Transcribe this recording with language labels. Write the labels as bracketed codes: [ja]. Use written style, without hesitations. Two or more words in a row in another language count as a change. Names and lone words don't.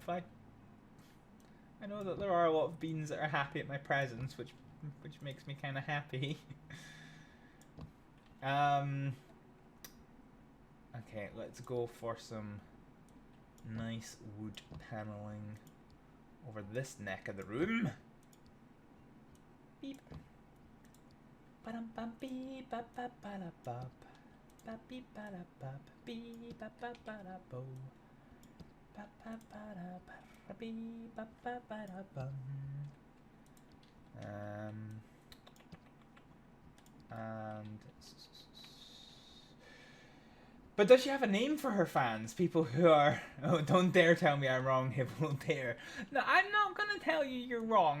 [en] I know that there are a lot of beans that are happy at my presence, which makes me kind of happy. Okay, let's go for some nice wood paneling over this neck of the room. Beep. Ba-dum bum beep ba ba ba da bop. Ba beep ba da bop. Beep ba ba ba da bo. Ba ba ba da ba beep ba ba ba da bum. And but does she have a name for her fans? People who are... Oh, don't dare tell me I'm wrong, Hibble, dare. No, I'm not gonna tell you you're wrong.